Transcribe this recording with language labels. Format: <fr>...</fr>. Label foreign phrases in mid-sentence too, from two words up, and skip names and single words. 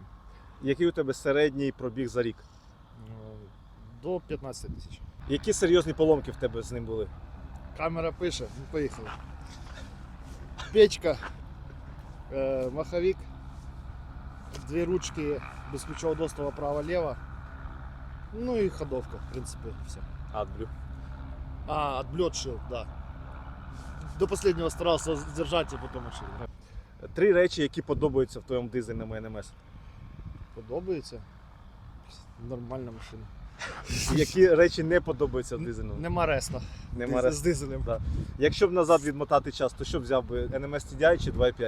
<uk>Який у тебе середній пробіг за рік? До 15 тисяч. Які серйозні поломки в тебе з ним були? Камера пише, ну поїхали. Печка, маховик, дві ручки безключового доступу право-лево.</uk> <ru>Ну и ходовка, в принципе, все. Адблю. Отблёт да. До последнего старался сдержать, и потом отшил.</ru> <uk>3 речі, які подобаються в твоєму дизельному NMS. Подобається. Нормальна машина. Які речі не подобаються в дизельному? Нема реста. Нема З ресту. дизелем.</uk> <ru>Да.</ru> <uk>Якщо б назад відмотати час, то що взяв би? NMS TDI чи 2.5?</uk>